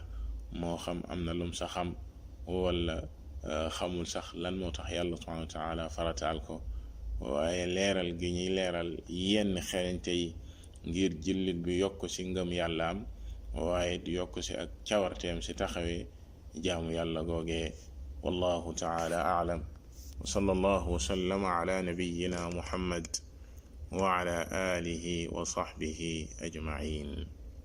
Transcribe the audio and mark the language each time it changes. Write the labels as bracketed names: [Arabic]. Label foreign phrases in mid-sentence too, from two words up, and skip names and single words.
[Wolof] moo xam am na lum sa xam wala xamul sax lan moo tax yàlla [Arabic] سبحانه وتعالى [Wolof] farataal ko, waaye leeral gi ñuy leeral yenn xarañte yi ngir jullit bi yokk ci ngëm yàllaam waaye di yokk ci ak cawarteem ci taxawee jaamu yàlla googee. [Arabic] والله تعالى أعلم وصلى الله وسلم على نبينا محمد وعلى آله وصحبه أجمعين.